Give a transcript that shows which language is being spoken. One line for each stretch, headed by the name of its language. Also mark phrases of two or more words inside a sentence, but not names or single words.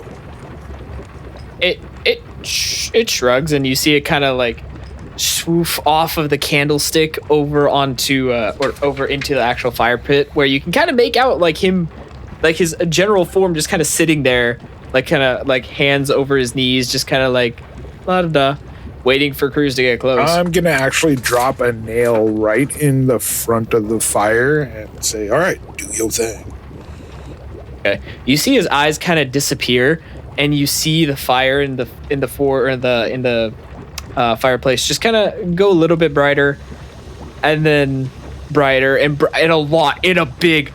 English: It shrugs, and you see it kind of like swoof off of the candlestick over onto or over into the actual fire pit, where you can kind of make out like him, like his general form, just kind of sitting there, like kind of like hands over his knees, just kind of like la da da, waiting for Kruz to get close. I'm gonna actually drop a nail right in the front of the fire and say, "All right, do your thing." Okay. You see his eyes kind of disappear, and you see the fire in the fireplace just kind of go a little bit brighter, and then brighter, and a lot in a big.